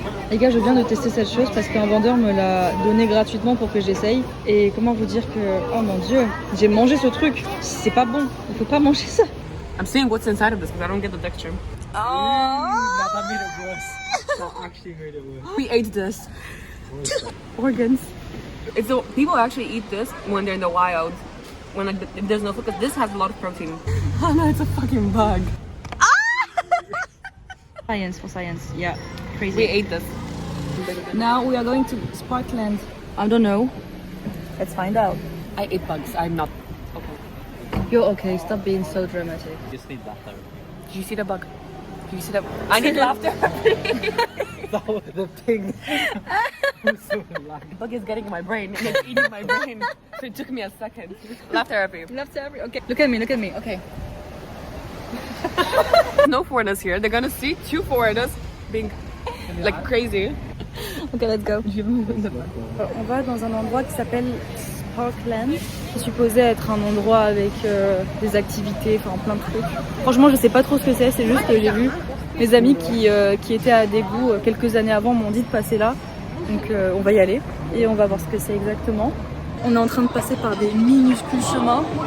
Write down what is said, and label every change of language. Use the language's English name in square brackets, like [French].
[French] Les gars, je viens de tester cette chose parce qu'un vendeur me l'a donné gratuitement pour que j'essaye. Et comment vous dire que, oh mon dieu, j'ai mangé ce truc. C'est pas bon. Il faut pas manger ça. [English] I'm seeing what's inside of this because I don't get the texture. That made it worse. That actually made it worse. We ate this. Organs. It's so people actually eat this when they're in the wild, when like there's no food, because this has a lot of protein. Oh no, it's a fucking bug. Science for science. Yeah, crazy. We ate this. Now we are going to Sparkland. I don't know. Let's find out. I ate bugs. I'm not okay. You're okay. Stop being so dramatic. You just need that though. Did you see the bug? Did you see that? I need laughter. That was the thing. I'm so alive. The bug is getting in my brain and it's eating my brain. So it took me a second. Laugh therapy. Okay. Look at me. Look at me. Okay. No foreigners here. They're gonna see two foreigners being like crazy. Ok, let's go. [French] On va dans un endroit qui s'appelle Sparkland. C'est supposé être un endroit avec des activités, enfin plein de trucs. Franchement, je sais pas trop ce que c'est juste que j'ai vu mes amis qui étaient à Daegu quelques années avant m'ont dit de passer là. Donc on va y aller et on va voir ce que c'est exactement. On est en train de passer par des minuscules chemins.